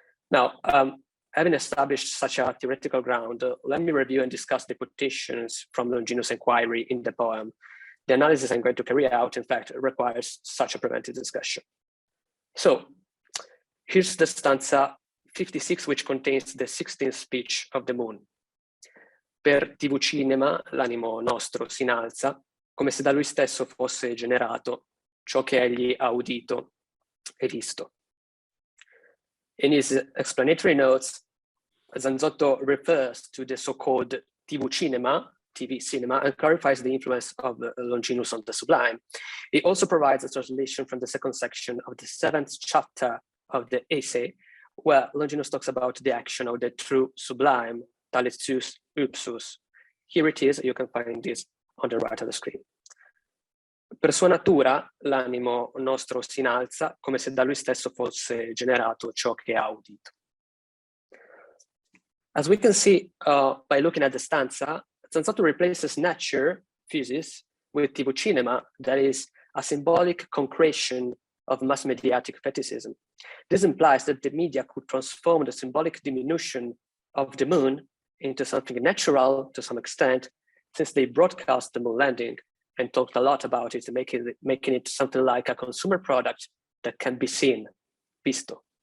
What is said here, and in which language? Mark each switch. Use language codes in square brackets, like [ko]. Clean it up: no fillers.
[en] Now, having established such a theoretical ground, let me review and discuss the quotations from Longinus' inquiry in the poem. The analysis I'm going to carry out, in fact, requires such a preventive discussion. So here's the stanza 56, which contains the 16th speech of the moon. [it] Per tivucinema l'animo nostro si innalza, come se da lui stesso fosse generato ciò che egli ha udito e visto. [en] In his explanatory notes, Zanzotto refers to the so-called tivucinema, TV cinema, and clarifies the influence of Longinus on the Sublime. He also provides a translation from the second section of the 7th chapter of the essay, where Longinus talks about the action of the true Sublime, tales ὕψους. Here it is, you can find this on the right of the screen. [it] Per sua natura l'animo nostro si innalza come se da lui stesso fosse generato ciò che ha udito. [en] As we can see by looking at the stanza, Zanzotto replaces nature, physis, with tivucinema, that is a symbolic concretion of mass mediatic fetishism. This implies that the media could transform the symbolic diminution of the moon into something natural to some extent, since they broadcast the moon landing and talked a lot about it, making it something like a consumer product that can be seen, visto.